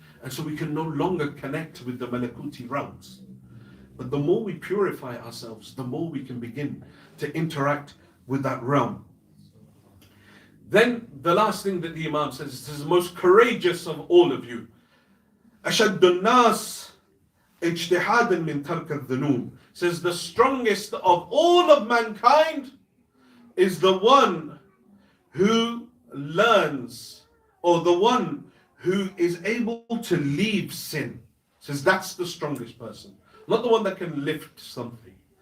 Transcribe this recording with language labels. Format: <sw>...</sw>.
<en>And so we can no longer connect with the malakuti realms. But the more we purify ourselves, the more we can begin to interact with that realm. Then the last thing that the Imam says, this is the most courageous of all of you.</en> <ar>أشد الناس اجتهادا من ترك الذنوب.</ar> <en>Says the strongest of all of mankind is the one who learns, or the one who is able to leave sin. Says that's the strongest person. Not the one that can lift something.</en>